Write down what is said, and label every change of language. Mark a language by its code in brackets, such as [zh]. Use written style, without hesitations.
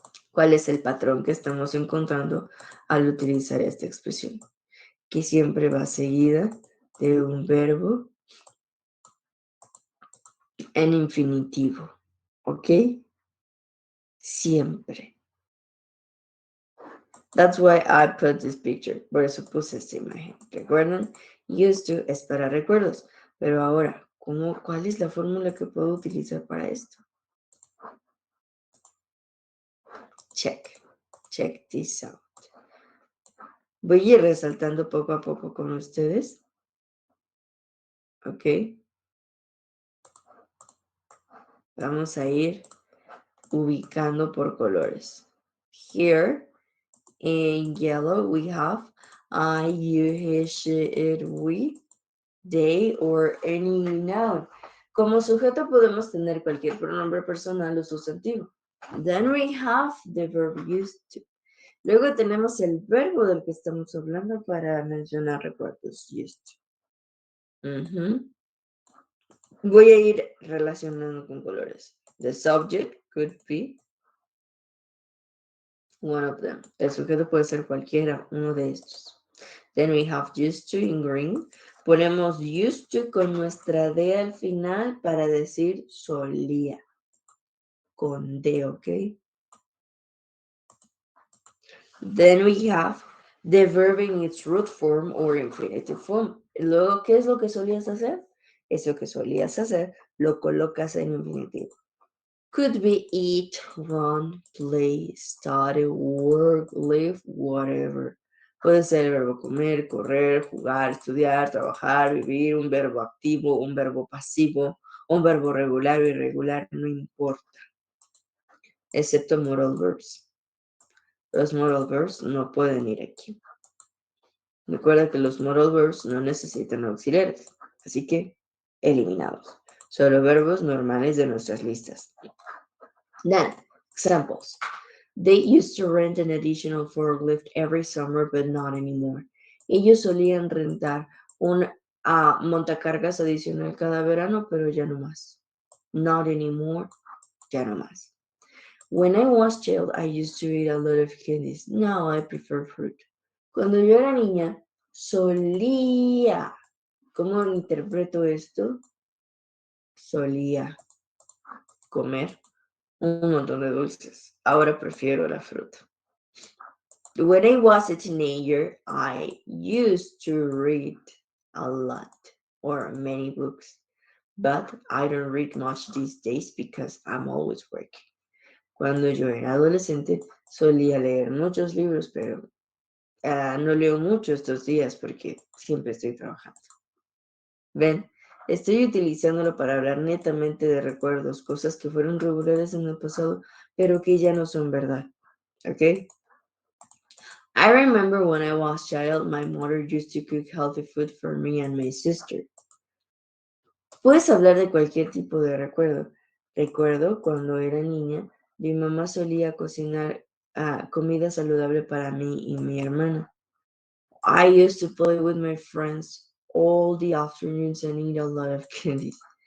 [es] ¿Cuál es el patrón que estamos encontrando al utilizar esta expresión? Que siempre va seguida de un verbo en infinitivo, ¿ok? Siempre. [en] That's why I put this picture. [es] Por eso puse esta imagen. ¿Recuerdan? Used to es para recuerdos. Pero ahora, ¿cuál es la fórmula que puedo utilizar para esto? [en] Check. Check this out. [es] Voy a ir resaltando poco a poco con ustedes. ¿Ok? Vamos a ir ubicando por colores. [en] Here, in yellow, we have I, you, he, she, it, we, they, or any noun. [es] Como sujeto podemos tener cualquier pronombre personal o sustantivo. [en] Then we have the verb used to. [es] Luego tenemos el verbo del que estamos hablando para mencionar recuerdos. Used to. Voy a ir relacionando con colores. [en] The subject could be one of them. [es] El sujeto puede ser cualquiera, uno de estos. [en] Then we have used to in green. [es] Ponemos used to con nuestra D al final para decir solía. Con D, ¿ok? [en] Then we have the verb in its root form or infinitive form. [es] Luego, ¿qué es lo que solías hacer? Eso que solías hacer lo colocas en infinitivo. [en] Could be eat, run, play, study, work, live, whatever. [es] Puede ser el verbo comer, correr, jugar, estudiar, trabajar, vivir, un verbo activo, un verbo pasivo, un verbo regular o irregular, no importa, excepto modal verbs. Los modal verbs no pueden ir aquí. Recuerda que los modal verbs no necesitan auxiliares, así que eliminados. Solo verbos normales de nuestras listas. [en] Then, examples. They used to rent an additional forklift every summer, but not anymore. [es] Ellos solían rentar un montacargas adicional cada verano, pero ya no más. [en] Not anymore, [es] ya no más. [en] When I was child, I used to eat a lot of candies. Now I prefer fruit. [es] Cuando yo era niña, solía. ¿Cómo interpreto esto? Solía comer un montón de dulces. Ahora prefiero la fruta. [en] When I was a teenager, I used to read a lot or many books, but I don't read much these days because I'm always working. [es] Cuando yo era adolescente, solía leer muchos libros, pero no leo mucho estos días porque siempre estoy trabajando. Ven, estoy utilizándolo para hablar netamente de recuerdos, cosas que fueron regulares en el pasado, pero que ya no son verdad. ¿Ok? [en] I remember when I was a child, my mother used to cook healthy food for me and my sister. [es] Puedes hablar de cualquier tipo de recuerdo. Recuerdo cuando era niña, mi mamá solía cocinar comida saludable para mí y mi hermana. [en] I used to play with my friends all the afternoons and eat a lot of candies.